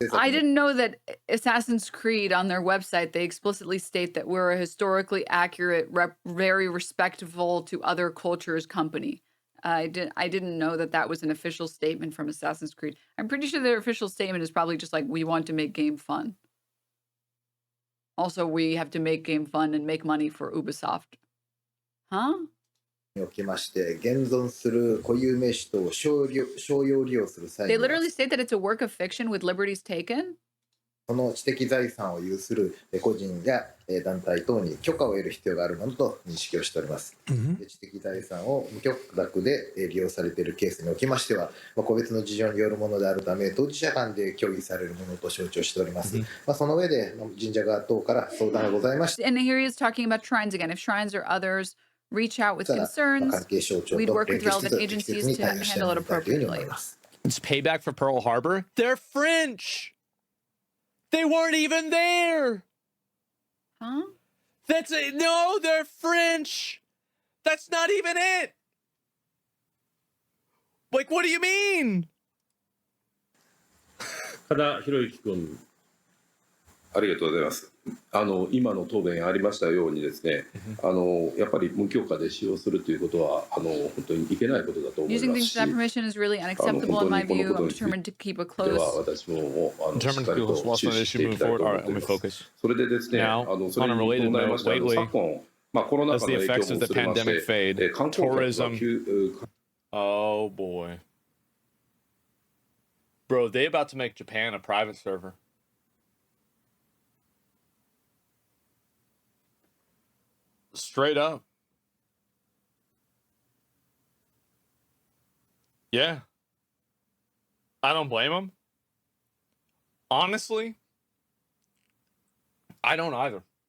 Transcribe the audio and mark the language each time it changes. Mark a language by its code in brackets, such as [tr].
[en] I didn't know that Assassin's Creed on their website, they explicitly state that we're a historically accurate, very respectful to other cultures company. I didn't know that that was an official statement from Assassin's Creed. I'm pretty sure their official statement is probably just like, we want to make game fun. Also, we have to make game fun and make money for Ubisoft. Huh? [ja] におきまして現存する固有名詞等を商用利用する際 [en] They [ja] には [en] literally state that it's a work of fiction with liberties taken. [ja] その知的財産を有する個人や団体等に許可を得る必要があるものと認識をしております。知的財産を無許諾で利用されているケースにおきましては、個別の事情によるものであるため、当事者間で協議されるものと承知をしております。その上で神社側等から相談がございまして、 [en] And here he is talking about shrines again. If shrines or others reach out with concerns, we'd work with relevant agencies to handle it appropriately. It's payback for Pearl Harbor. They're French. They weren't even there. Huh? No, they're French. That's not even it. Like, what do you mean? [ja] ただ、ひろゆき君、ありがとうございます。今の答弁ありましたようにですね、やっぱり無許可で使用するということは本当にいけないことだと思いますし、 [en] Using things without permission is really unacceptable in my view. I'm determined to keep a close. [ja] 私もしっかりと注視していきたいと思っています。それでですね、それに伴いまして昨今、コロナ禍の影響もすれまして、観光客が急 [en] Oh boy. Bro, they about to make Japan a private server. Straight up. Yeah. I don't blame them. Honestly, I don't either.